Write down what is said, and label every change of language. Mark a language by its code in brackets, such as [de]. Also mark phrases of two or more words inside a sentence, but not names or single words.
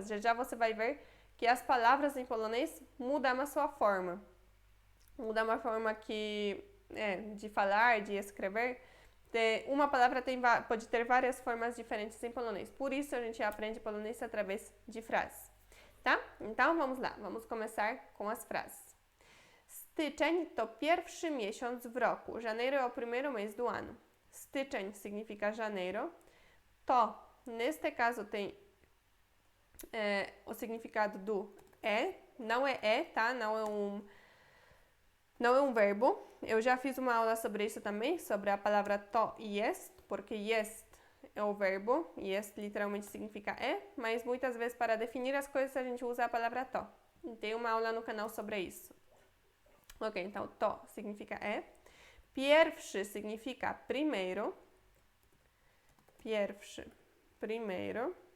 [pt] Já você vai ver que as palavras em polonês mudam a sua forma. Mudam a forma de falar, de escrever. Uma palavra pode ter várias formas diferentes em polonês. Por isso, a gente aprende polonês através de frases. Tá? Então, vamos lá. Vamos começar com as frases. [pl] Styczeń to pierwszy miesiąc w roku. [pt] Janeiro é o primeiro mês do ano. Styczeń significa janeiro. To, neste caso, tem o significado do não é tá? Não é um verbo. Eu já fiz uma aula sobre isso também, sobre a palavra to e jest, porque jest é o verbo, e jest literalmente significa mas muitas vezes para definir as coisas a gente usa a palavra to. Tem uma aula no canal sobre isso. Ok, então to significa Pierwszy significa primeiro. Pierwszy, primeiro.